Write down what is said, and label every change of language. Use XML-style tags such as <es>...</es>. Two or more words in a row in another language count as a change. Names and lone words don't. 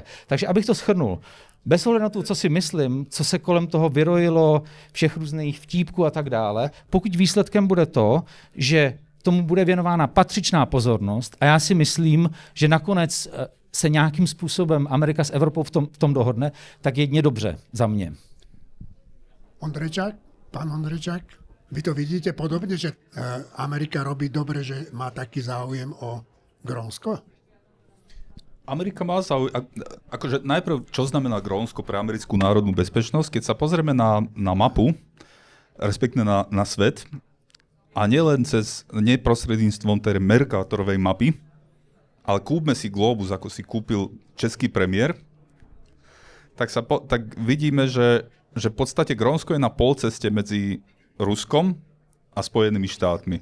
<cs>Takže abych to shrnul, bez ohledu na to, co si myslím, co se kolem toho vyrojilo, všech různých vtípků a tak dále, pokud výsledkem bude to, že tomu bude věnována patřičná pozornost a já si myslím, že nakonec se nějakým způsobem Amerika s Evropou v tom dohodne, tak jedně dobře za mě.</cs> <sk>Pán Ondrejčák, vy to vidíte podobne, že Amerika robí dobre, že má taký záujem o Grónsko? Amerika má záujem, akože najprv, čo znamená Grónsko pre americkú národnú bezpečnosť, keď sa pozrieme na mapu, respektíve na svet, a nielen nie prostredníctvom tej Mercatorovej mapy, ale kúpme si globus, ako si kúpil český premiér, tak vidíme, že v podstate Grónsko je na polceste medzi Ruskom a Spojenými štátmi.</sk>